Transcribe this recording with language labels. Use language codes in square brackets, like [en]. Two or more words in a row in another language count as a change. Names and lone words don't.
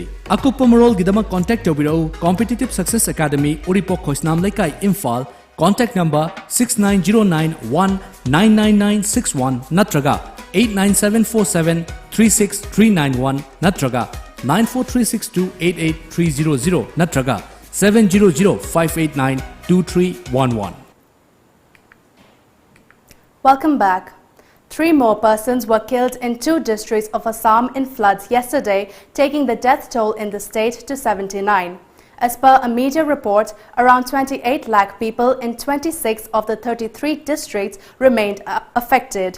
[mni] Akupa marol gidamak contact tawbirau Competitive Success Academy Uripok Khoisnam Lekai Imphal. [en] Contact number [mni] 6909199961 natraga 89747 natraga 9436288300 natraga 700-589-2311. [en] Welcome back. 3 more persons were killed in 2 districts of Assam in floods yesterday, taking the death toll in the state to 79. As per a media report, around 28 lakh people in 26 of the 33 districts remained affected.